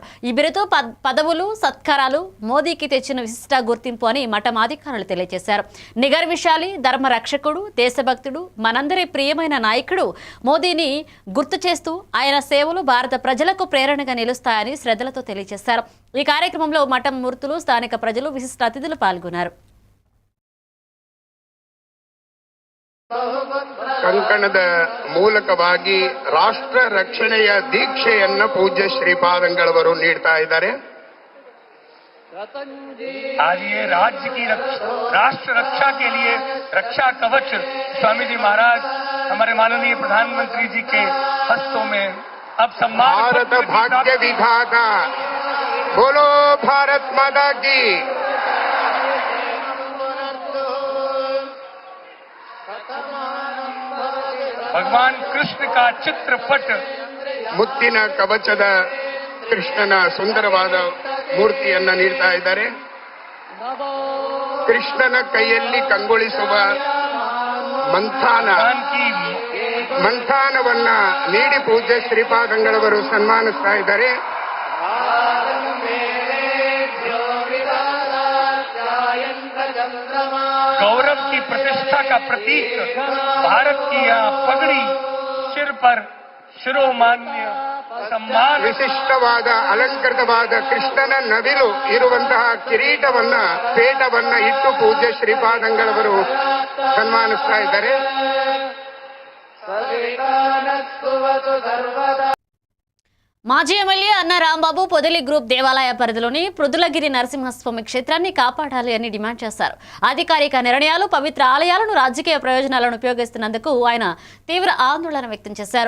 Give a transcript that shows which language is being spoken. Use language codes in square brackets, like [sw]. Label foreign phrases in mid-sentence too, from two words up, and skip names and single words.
[te] ఈ బిరుదు పదవులు సత్కారాలు మోదీకి తెచ్చిన విశిష్ట గుర్తింపు అని మఠం అధికారులు తెలియజేశారు. నిగర్విశాలి, ధర్మ రక్షకుడు, దేశభక్తుడు, మనందరి ప్రియమైన నాయకుడు మోదీని గుర్తు చేస్తూ ఆయన సేవలు భారత ప్రజలకు ప్రేరణగా నిలుస్తాయని శ్రద్ధలతో తెలియజేశారు. ఈ కార్యక్రమంలో మఠం మూర్తులు, స్థానిక ప్రజలు, విశిష్ట అతిథులు పాల్గొన్నారు. [kn] ಕಂಕಣದ ಮೂಲಕವಾಗಿ ರಾಷ್ಟ್ರ ರಕ್ಷಣೆಯ ದೀಕ್ಷೆಯನ್ನು ಪೂಜ್ಯ ಶ್ರೀಪಾದಂಗಳವರು ನೀಡ್ತಾ ಇದ್ದಾರೆ. [hi] आज ये राज्य की राष्ट्र रक्षा के लिए रक्षा कवच स्वामी जी महाराज हमारे माननीय प्रधानमंत्री जी के हस्तों में अब सम्मान भारत भाग्य विधाता, बोलो भारत माता की. भगवान कृष्ण का चित्रपट [kn] ಮುತ್ತಿನ ಕವಚದ ಕೃಷ್ಣನ ಸುಂದರವಾದ ಮೂರ್ತಿಯನ್ನ ನೀಡ್ತಾ ಇದ್ದಾರೆ. ಕೃಷ್ಣನ ಕೈಯಲ್ಲಿ ಕಂಗೊಳಿಸುವ ಮಂಥಾನವನ್ನ ನೀಡಿ ಪೂಜ್ಯ ಶ್ರೀಪಾದಂಗಳವರು ಸನ್ಮಾನಿಸ್ತಾ ಇದ್ದಾರೆ. [hi] गौरव की प्रतिष्ठा का प्रतीक भारत की यहाँ पगड़ी सिर पर [kn] ಶಿರೋಮಾನ್ಯ ಸಮ್ಮಾನ ವಿಶಿಷ್ಟವಾದ ಅಲಂಕೃತವಾದ ಕೃಷ್ಣನ ನವಿಲು ಇರುವಂತಹ ಕಿರೀಟವನ್ನ ಪೇಟವನ್ನ ಇಟ್ಟು ಪೂಜ್ಯ ಶ್ರೀಪಾದಂಗಳವರು ಸನ್ಮಾನಿಸ್ತಾ ಇದ್ದಾರೆ. [te] మాజీ ఎమ్మెల్యే అన్న రాంబాబు పొదిలి గ్రూప్ దేవాలయ పరిధిలోని పృథులగిరి నరసింహస్వామి క్షేత్రాన్ని కాపాడాలి అని డిమాండ్ చేశారు. అధికారిక నిర్ణయాలు పవిత్ర ఆలయాలను రాజకీయ ప్రయోజనాలను ఉపయోగిస్తున్నందుకు ఆయన తీవ్ర ఆందోళన వ్యక్తం చేశారు.